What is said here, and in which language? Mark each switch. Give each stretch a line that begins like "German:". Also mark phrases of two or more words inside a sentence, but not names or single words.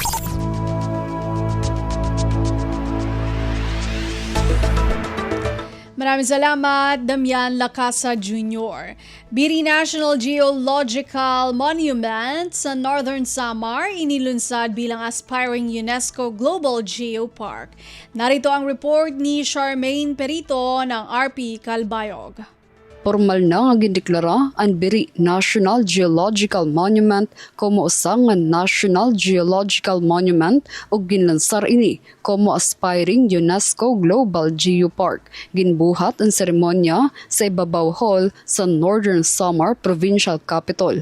Filipino: Maraming salamat, Damian Lacasa Jr. Biri National Geological Monument sa Northern Samar inilunsad bilang aspiring UNESCO Global Geopark. Narito ang report ni Charmaine Perito ng RP Calbayog.
Waray: Formal na nga gindeklara ang Biri National Geological Monument como usa nga National Geological Monument ug ginlansar ini como aspiring UNESCO Global Geopark. Ginbuhat ang seremonya sa Ibabaw Hall sa Northern Samar Provincial Capital.